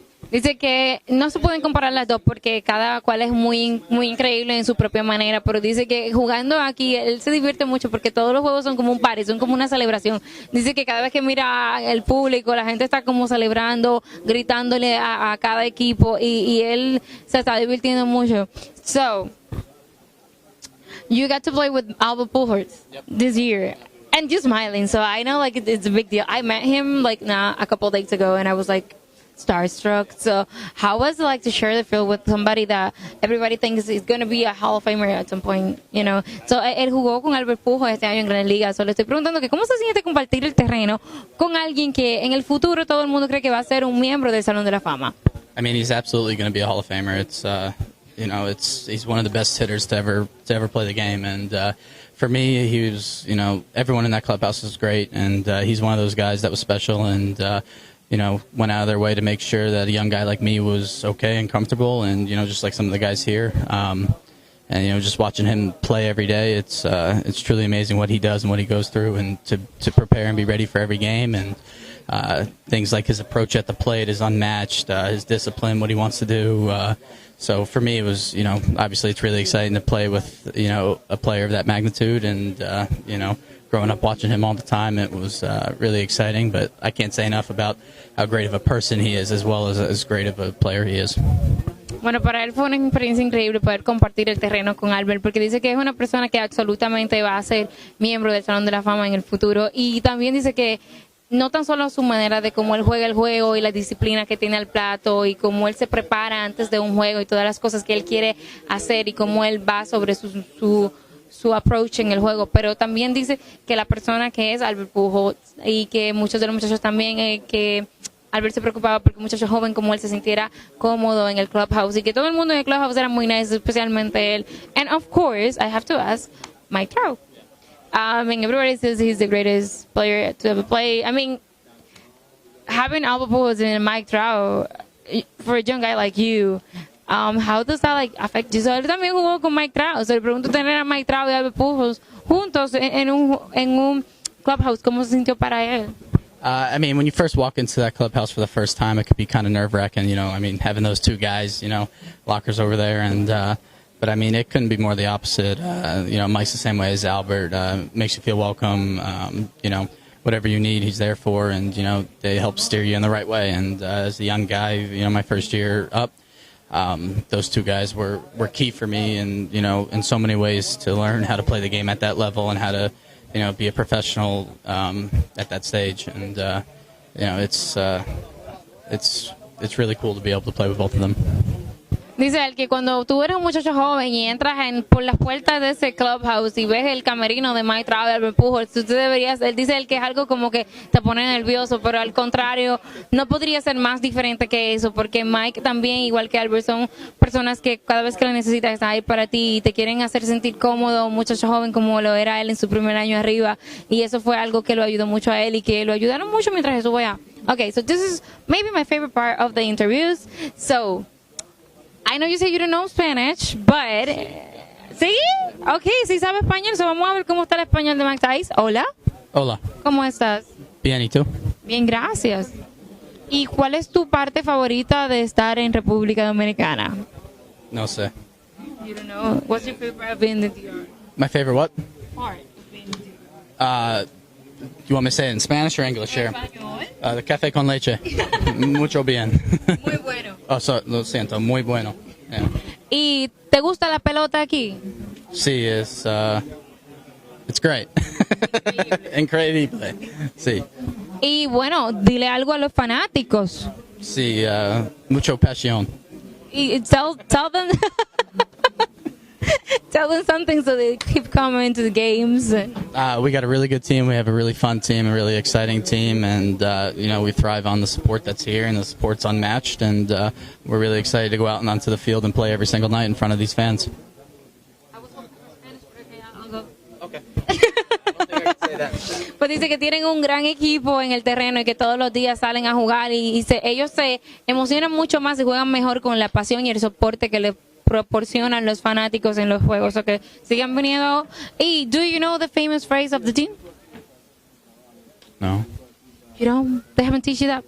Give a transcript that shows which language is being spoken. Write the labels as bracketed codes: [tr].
[es] Dice que no se pueden comparar las dos porque cada cual es muy, muy increíble en su propia manera, pero dice que jugando aquí él se divierte mucho porque todos los juegos son como un party, son como una celebración. Dice que cada vez que mira el público, la gente está como celebrando, gritándole a cada equipo, y él se está divirtiendo mucho. [en] So, you got to play with Habla Pujols this year. And you're smiling, so I know it's a big deal. I met him a couple days ago, and I was starstruck. So how was it to share the field with somebody that everybody thinks is going to be a Hall of Famer at some point, So [es] él jugó con Albert Pujols este año en Grandes Ligas. So le estoy preguntando que cómo se siente compartir el terreno con alguien que en el futuro todo el mundo cree que va a ser un miembro del Salón de la Fama. [en] I mean, he's absolutely going to be a Hall of Famer. He's one of the best hitters to ever play the game, and for me, he was, everyone in that clubhouse was great, and he's one of those guys that was special, and went out of their way to make sure that a young guy like me was okay and comfortable, and just like some of the guys here, and just watching him play every day, it's truly amazing what he does and what he goes through, and to prepare and be ready for every game, and things like his approach at the plate is unmatched, his discipline, what he wants to do. So for me, it was, obviously it's really exciting to play with, a player of that magnitude, and growing up watching him all the time, it was really exciting, but I can't say enough about how great of a person he is, as well as great of a player he is. [es] Bueno, para él fue una experiencia increíble poder compartir el terreno con Albert, porque dice que es una persona que absolutamente va a ser miembro del Salón de la Fama en el futuro, y también dice que no tan solo su manera de cómo él juega el juego y la disciplina que tiene al plato y cómo él se prepara antes de un juego y todas las cosas que él quiere hacer y cómo él va sobre su approach en el juego, pero también dice que la persona que es Albert Pujols, y que muchos de los muchachos también, que Albert se preocupaba porque un muchacho joven como él se sintiera cómodo en el clubhouse, y que todo el mundo en el clubhouse era muy nice, especialmente él. [en] And of course, I have to ask, Mike Trout. And everybody says he's the greatest player to ever play. I mean, having Albert Pujols and Mike Trout for a young guy like you, how does that like affect you? [es] So él también jugó con Mike Trout. [en] So [es] le pregunto tener a Mike Trout y Albert Pujols juntos en un clubhouse. ¿Cómo se sintió para él? [en] I mean, when you first walk into that clubhouse for the first time, it could be kind of nerve-wracking, I mean, having those two guys, lockers over there. But, I mean, it couldn't be more the opposite. Mike's the same way as Albert. Makes you feel welcome. Whatever you need, he's there for. And, they help steer you in the right way. And as a young guy, my first year up, those two guys were key for me and, in so many ways to learn how to play the game at that level and how to be a professional at that stage, and it's really cool to be able to play with both of them. [es] Dice él que cuando tú eres un muchacho joven y entras por las puertas de ese clubhouse y ves el camerino de Mike Trout y Albert Pujols, tú deberías, él dice él que es algo como que te pone nervioso, pero al contrario, no podría ser más diferente que eso, porque Mike también, igual que Albert, son personas que cada vez que lo necesitas están ahí para ti y te quieren hacer sentir cómodo, un muchacho joven como lo era él en su primer año arriba, y eso fue algo que lo ayudó mucho a él y que lo ayudaron mucho mientras estuvo allá. [en] Okay, so this is maybe my favorite part of the interviews. So I know you say you don't know Spanish, but [es] ¿sí? Okay, sí sabe español, so vamos a ver cómo está el español de Mike Tyson. Hola. Hola. ¿Cómo estás? Bien, ¿y tú? Bien, gracias. ¿Y cuál es tu parte favorita de estar en República Dominicana? No sé. [en] You don't know. What's your favorite part of being in the DR? My favorite what? Part of being in the DR. You want me to say it in Spanish or English here? [es] The café con leche. Mucho bien. Muy bueno. Lo siento, muy bueno. Yeah. ¿Y te gusta la pelota aquí? Sí, [en] it's great. [es] Increíble. Sí. Y bueno, dile algo a los fanáticos. Sí, mucho pasión. [en] Y tell them tell them something so they keep coming to the games. We got a really good team. We have a really fun team, a really exciting team, and we thrive on the support that's here, and the support's unmatched. And we're really excited to go out and onto the field and play every single night in front of these fans. I was hoping for Spanish, but okay, I'll go. Okay. I don't think I can say that. [es] Pues dice que tienen un gran equipo en el terreno y que todos los días salen a jugar y ellos se emocionan mucho más y juegan mejor con la pasión y el soporte que les proporcionan los fanáticos en los juegos. O que sigan viniendo. [en] Y do you know the famous phrase of the team? No. You don't? They haven't teach you that?